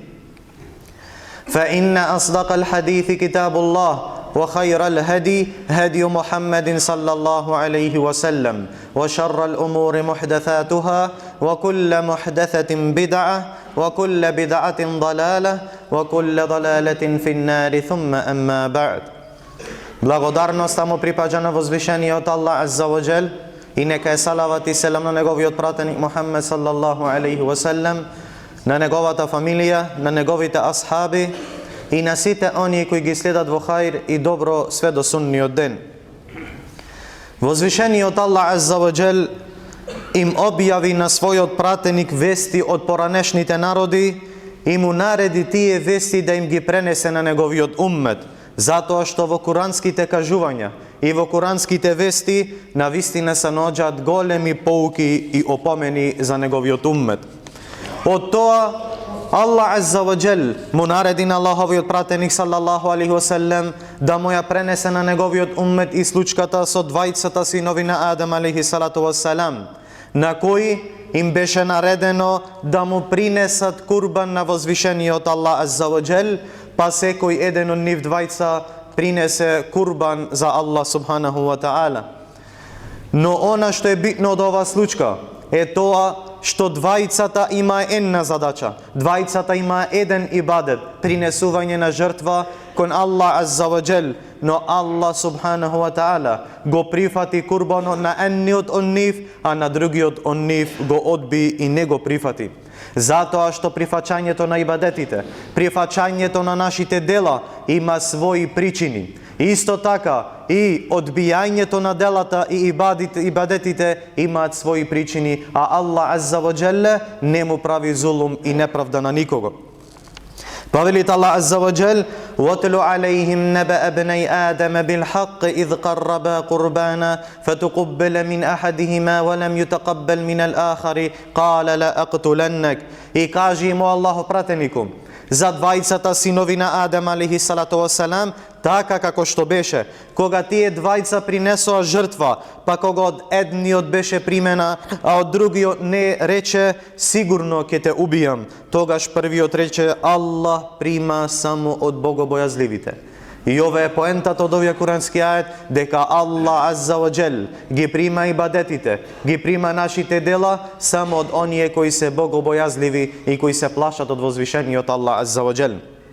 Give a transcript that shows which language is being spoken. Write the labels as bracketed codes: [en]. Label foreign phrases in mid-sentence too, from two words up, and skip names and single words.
[ar] فإن أصدق الحديث كتاب الله وخير الهدي هدي محمد صلى الله عليه وسلم وشر الأمور محدثاتها وكل محدثة بدعة وكل بدعة ضلالة وكل ضلالة في النار ثم أما بعد. [mk] Благодарноста му припаѓа на возвишениот Аллах [ar] عز وجل [mk] и нека е салават и селам на неговиот пратеник Мухаммед [ar] صلى الله عليه وسلم, [mk] на неговата фамилија, на неговите асхаби и на сите оние кои ги следат во хаир и добро све до сунниот ден. Возвишениот Аллах [ar] عز وجل [mk] им објави на својот пратеник вести од поранешните народи и му нареди тие вести да им ги пренесе на неговиот уммет, затоа што во куранските кажувања и во куранските вести навистина се наоѓаат големи поуки и опомени за неговиот уммет. Од тоа Аллах [ar] عز وجل [mk] му нареди на Аллаховиот пратеник [ar] صلى الله عليه وسلم [mk] да му ја пренесе на неговиот уммет и случката со двајцата синови на Адам [ar] عليه الصلاة والسلام, [mk] на кои им беше наредено да му принесат курбан на возвишениот Аллах [ar] عز وجل, [mk] па секој еден од нив двајца принесе курбан за Аллах [ar] سبحانه وتعالى. [mk] Но она што е битно од оваа случка е тоа што двајцата има една задача, двајцата има еден ибадет, принесување на жртва кон Аллах [ar] عز وجل, [mk] но Аллах [ar] سبحانه وتعالى [mk] го прифати курбанот на едниот од нив, а на другиот од нив го одби и не го прифати. Затоа што прифаќањето на ибадетите, прифаќањето на нашите дела има своји причини. Исто така и одбијањето на делата и ибадетите имаат своји причини, а Аллах [ar] عز وجل [mk] не му прави зулум и неправда на никого. [ar] Павелит الله عز وجل: وَاتْلُ عَلَيْهِمْ نَبَأَ ابْنَيْ آدَمَ بِالْحَقِّ إِذْ قَرَّبَا قُرْبَانًا فَتُقُبِّلَ مِنْ أَحَدِهِمَا وَلَمْ يُتَقَبَّلْ مِنَ الْآخَرِ قَالَ لَأَقْتُلَنَّكَ. [mk] И кажи му Аллахов пратенику за двајцата синови на Адам [ar] عليه الصلاة والسلام, [mk] така како што беше, кога тие двајца принесоа жртва, па кога од едниот беше примена, а од другиот не, рече: сигурно ќе те убијам. Тогаш првиот рече: Аллах прима само од богобојазливите. И ова е поентата од овој курански ајет, дека Аллах [ar] عز وجل [mk] ги прима ибадетите, ги прима нашите дела само од оние кои се богобојазливи и кои се плашат од возвишениот Аллах [ar] عز وجل.